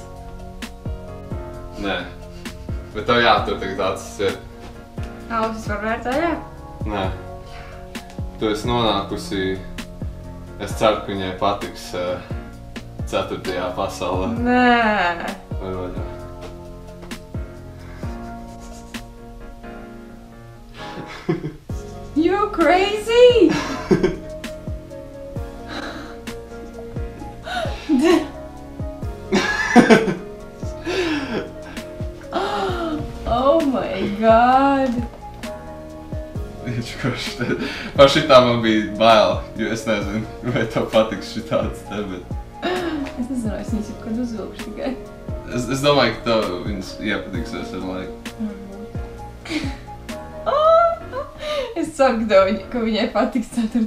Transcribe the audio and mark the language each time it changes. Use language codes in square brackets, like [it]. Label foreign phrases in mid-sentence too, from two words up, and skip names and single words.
[lv] Nē. Bet tev jātur tagad acis iet. Ausis var vērt vaļā? Nē. Tu esi nonākusi... Es ceru, ka viņai patiks 4. pasaulē. Nē. Vai vaļā. [en] You crazy? Oh my god. [lv] Par šitā man bija bail, jo es nezinu, vai tev patiks šitāds te, bet... Es nezinu, es viņus jau kad uzvilkšu tikai. Es domāju, ka tev viņas iepatiksies ar laiku. Es ceru, ka viņai patiks 4.